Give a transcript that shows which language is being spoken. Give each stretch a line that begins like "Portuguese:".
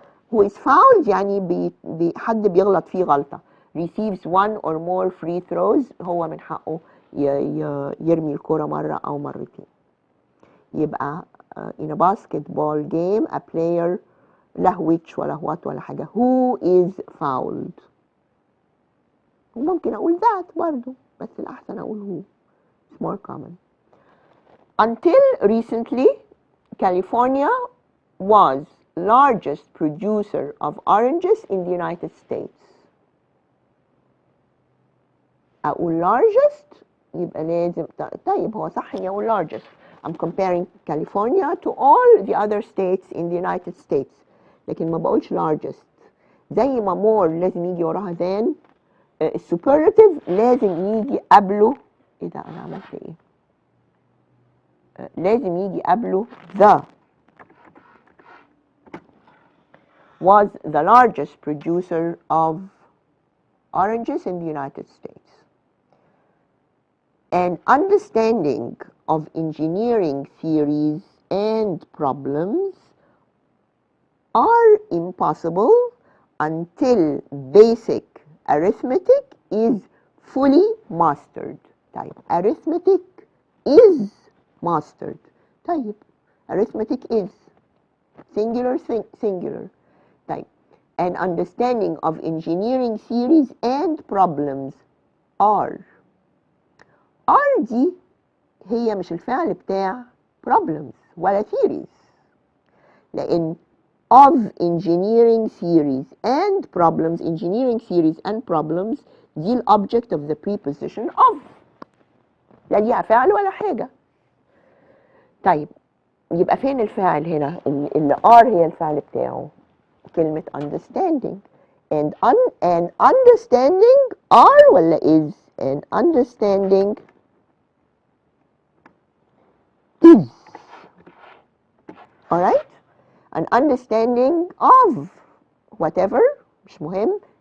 Arabic: who is fouled يعني حد بيغلط فيه غلطة. receives 1 or more free throws هو من حقه يرمي الكرة مرة أو مرتين.
English: يبقى in a basketball game a player له which ولا what ولا حاجة. who is fouled.
Arabic: وممكن أقول that برضو بس الأحسن أقول who.
English: it's more common. Until recently, California was largest producer of oranges in the United States.
Arabic: أقول largest يبقى لازم طيب هو صح إني أقول largest
English: I'm comparing California to all the other states in the United States.
Arabic: لكن ما بقولش largest. زي ما more لازم يجي وراها than، السوبرلاتيف لازم يجي قبله، ايه ده انا عملت ايه؟ لازم يجي قبله the was the largest producer of oranges in the United States.
English: An understanding of engineering theories and problems are impossible until basic arithmetic is fully mastered. طيب arithmetic is mastered. طيب arithmetic is singular singular. طيب an understanding of engineering theories and problems are.
Arabic: دي هي مش الفعل بتاع problems ولا theories، لأن of engineering theories and problems، engineering theories and problems دي ال object of the preposition of، لا ليها فعل ولا حاجة. طيب يبقى فين الفاعل هنا؟ اللي are هي الفعل بتاعه كلمة understanding.
English: and understanding are ولا is؟ and understanding is. alright? an understanding of whatever مش مهم.